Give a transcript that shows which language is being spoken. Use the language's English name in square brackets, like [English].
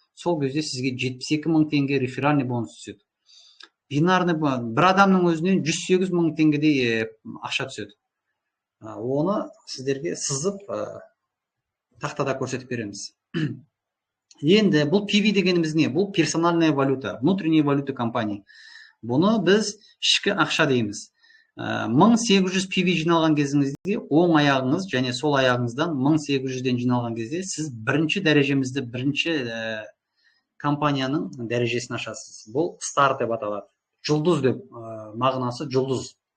[Kazakh] Сол кезде сізге 72 мың теңге реферальный бонус түседі. Бинарный бір адамның өзінен 108 мың теңгедей ақша түседі. Оны сіздерге сызып тақтада көрсетіп береміз. Енді бұл PV дегеніміз не? Бұл [Russian] персональная валюта, внутренняя валюта компания. [Kazakh] Бұны біз ішкі ақша дейміз. 1800 PV жиналған кезіңізде оң аяғыңыз және сол аяғыңыздан 1800-ден жиналған кезде сіз бірінші дәрежемізді, бірінші компанияның дәрежесін ашасыз. Бұл старт деп аталады. Жұлдыз деп мағынасы жұлдыз.